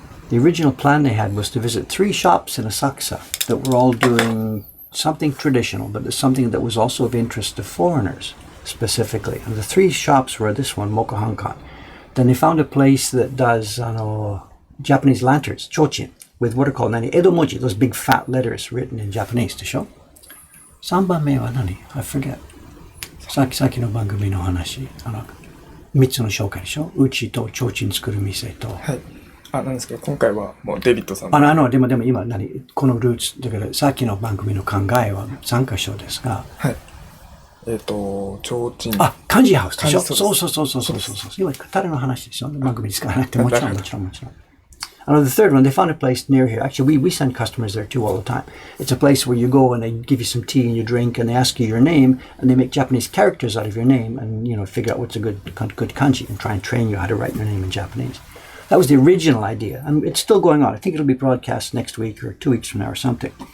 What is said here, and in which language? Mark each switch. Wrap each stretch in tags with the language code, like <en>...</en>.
<en>The original plan they had was to visit 3 shops in Asakusa that were all doing something traditional, but something that was also of interest to foreigners specifically. And the 3 shops were this one, Mokuhankan. Then they found a place that does Japanese lanterns, chochin, with what are called Edo moji, those big fat letters written in Japanese to show.</en> <ja>3番目は何?</ja> <en>I forget.</en> <ja>さっきの番組の話、3つの紹介でしょ。うちと提灯作る店と。はい。なんですけど、今回はもうデビッドさん。でも今このルーツ、だからさっきの番組の考えは3箇所ですが。はい。提灯。漢字ハウスでしょ。そう。今、彼の話ですよ。番組に使わなくてもちろん。</ja> <en>The third one, they found a place near here. Actually, we send customers there too all the time. It's a place where you go and they give you some tea and you drink and they ask you your name and they make Japanese characters out of your name and, figure out what's a good kanji and try and train you how to write your name in Japanese. That was the original idea, and it's still going on. I think it'll be broadcast next week or 2 weeks from now or something.</en>